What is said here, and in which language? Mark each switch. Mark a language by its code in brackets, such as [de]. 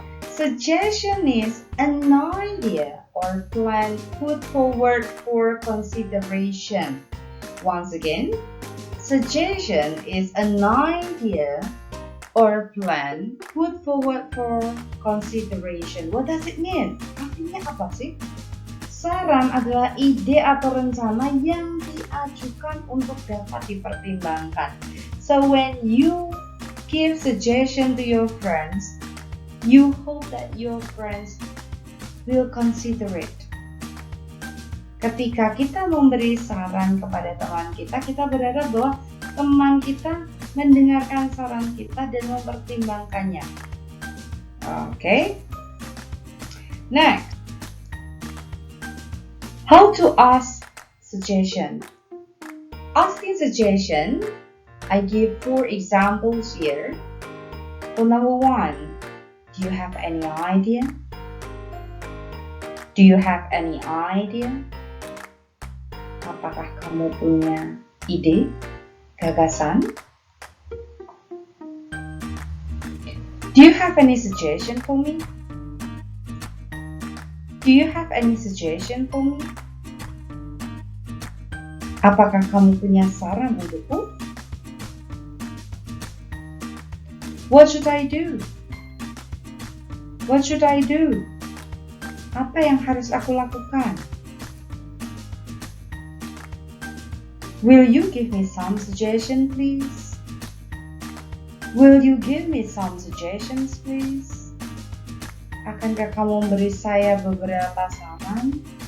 [en] Suggestion is an idea or plan put forward for consideration. Once again, suggestion is an idea or plan put forward for consideration. What does it mean? [id] Artinya apa sih? Saran adalah ide atau rencana yang diajukan untuk dapat dipertimbangkan. [en] So when you give suggestion to your friends, you hope that your friends will consider it. [id] Ketika kita memberi saran kepada teman kita berharap bahwa teman kita mendengarkan saran kita dan mempertimbangkannya. [en] Okay. Next, how to ask suggestion. Asking suggestion, I give 4 examples here. For number 1, do you have any idea? Do you have any idea? [id] Apakah kamu punya ide, gagasan? [en] Do you have any suggestion for me? Do you have any suggestion for me? [id] Apakah kamu punya saran untukku? [en] What should I do? What should I do? [id] Apa yang harus aku lakukan? [en] Will you give me some suggestion, please? Will you give me some suggestions, please? [id] Akankah kamu memberi saya beberapa saran?